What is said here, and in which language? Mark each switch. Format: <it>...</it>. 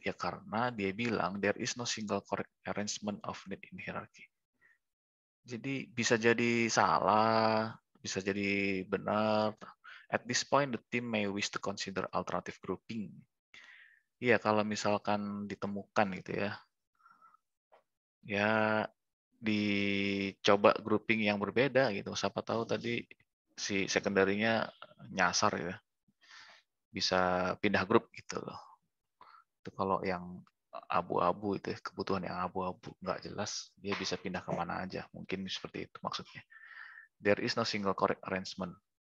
<id>Ya karena dia bilang</id> <en>there is no single correct arrangement of need in hierarchy.</en> <id>Jadi bisa jadi salah, bisa jadi benar.</id> <en>At this point, the team may wish to consider alternative grouping.</en> <id>Iya, kalau misalkan ditemukan gitu ya, ya dicoba grouping yang berbeda gitu. Siapa tahu tadi si secondary-nya nyasar ya, bisa pindah grup gitu loh. Itu kalau yang abu-abu itu kebutuhan yang abu-abu nggak jelas, dia bisa pindah kemana aja. Mungkin seperti itu maksudnya.</id> <en>There is no single correct arrangement.</en>